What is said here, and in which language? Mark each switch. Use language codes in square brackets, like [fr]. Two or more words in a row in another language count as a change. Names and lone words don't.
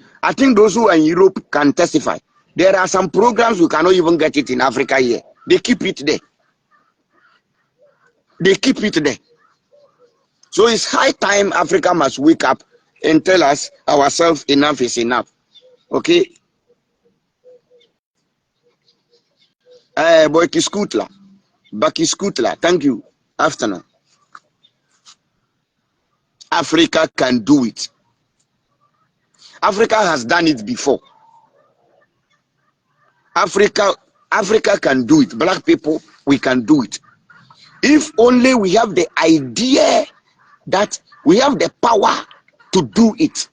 [en] I think those who are in Europe can testify. There are some programs we cannot even get it in Africa here. They keep it there. They keep it there. So it's high time Africa must wake up and tell us ourselves enough is enough. Okay? Boyki Skutla. Baki Skutla. Thank you. Afternoon. Africa can do it. Africa has done it before. Africa can do it. Black people, we can do it. If only we have the idea that we have the power to do it.